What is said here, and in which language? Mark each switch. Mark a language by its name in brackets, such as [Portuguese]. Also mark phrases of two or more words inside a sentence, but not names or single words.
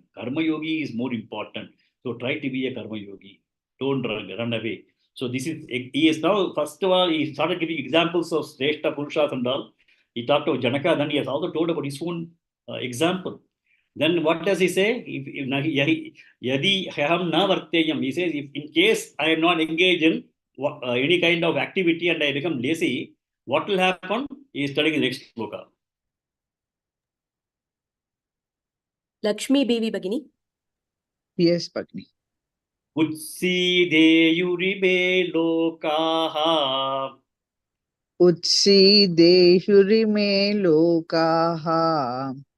[Sanskrit] कर्म योगी [English] is more important. So try to be a [Sanskrit] कर्म योगी. [English] Don't run away. So this is, he is now, first of all, he started giving examples of [Sanskrit] श्रेष्ठ पुरुषाः [English] and all. He talked about Janaka, then he has also told about his own example. Then what does he say? [Sanskrit] यदि ह्यहं न वर्तेयम्. [English] He says, if in case I am not engaged in any kind of activity and I become lazy, what will happen? He is telling in the next shloka. [Sanskrit] लक्ष्मी देवी भगिनी. [English] Yes, Bhagini. [Sanskrit] उत्सीदेयुरिबे लोकाः. उत्सीदेयुरिमे लोकाः.